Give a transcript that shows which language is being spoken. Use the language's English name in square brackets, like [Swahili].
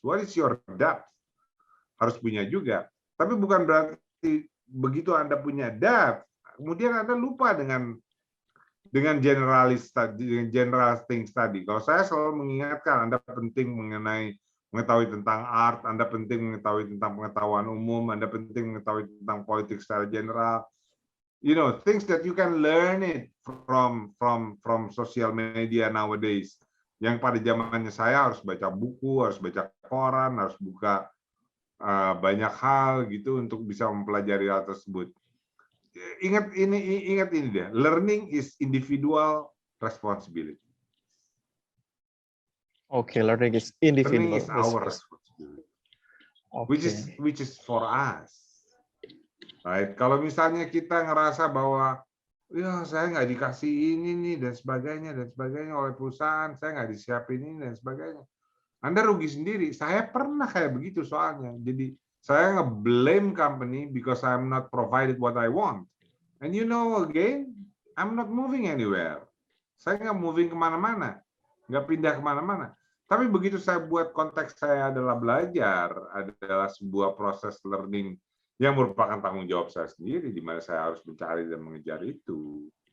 [English] What is your depth? [Indonesian] Harus punya juga. Tapi bukan berarti begitu Anda punya depth, kemudian Anda lupa dengan generalis tadi, dengan [English] general things [Indonesian] tadi. Kalau saya selalu mengingatkan Anda penting mengenai mengetahui tentang art, Anda penting mengetahui tentang pengetahuan umum, Anda penting mengetahui tentang politik secara general. [English] You know, things that you can learn it from social media nowadays. [Indonesian] Yang pada zamannya saya harus baca buku, harus baca koran, harus buka banyak hal gitu untuk bisa mempelajari hal tersebut. Ingat ini deh, [English] learning is individual responsibility. Okay, learning is individual. Learning is our responsibility, Okay. which is for us, right? [Indonesian] Kalau misalnya kita ngerasa bahwa ya saya nggak dikasih ini nih dan sebagainya oleh perusahaan, saya nggak disiapin ini dan sebagainya, Anda rugi sendiri. Saya pernah kayak begitu soalnya. Jadi saya nge-blame [English] company because I'm not provided what I want. And you know again, I'm not moving anywhere. [Indonesian] Saya nggak moving kemana-mana, nggak pindah kemana-mana. Tapi begitu saya buat konteks saya adalah belajar, adalah sebuah proses learning yang merupakan tanggung jawab saya sendiri, di mana saya harus mencari dan mengejar itu.